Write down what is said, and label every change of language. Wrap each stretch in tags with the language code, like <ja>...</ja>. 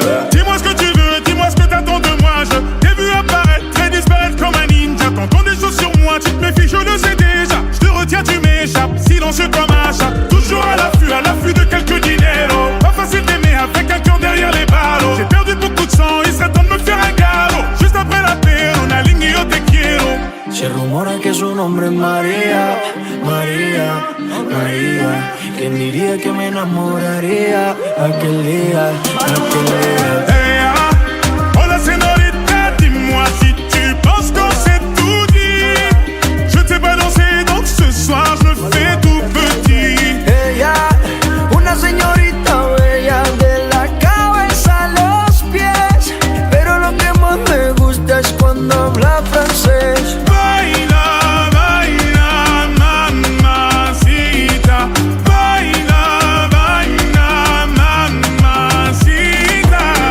<fr>Dis-moi ce que tu veux, dis-moi ce que t'attends de moi. Je t'ai vu apparaître et disparaître comme un ninja. T'entends des choses sur moi, tu te méfies, je le sais déjà. Je te retiens, tu m'échappes, silencieux comme un chat. Toujours à l'affût de quelques dineros. Pas facile d'aimer avec un cœur derrière les ballots. J'ai perdu beaucoup de sang, il serait temps de me faire un galop. Juste après la paix, on aligne</fr> <es>yo te quiero. Se rumora que su nombre es María, María, María. ¿Quién diría que me enamoraría aquel día, aquel día?</es> <fr>Hey,</fr> <es>hola señorita,</es> <fr>dis-moi si tu penses qu'on s'est tout dit. Je t'ai pas dansé donc ce soir je me fais tout petit.</fr> <es>Ella, una señorita bella de la cabeza a los pies. Pero lo que más me gusta es cuando habla francés. Baila, baila, mamacita. Baila, baila, mamacita.</es>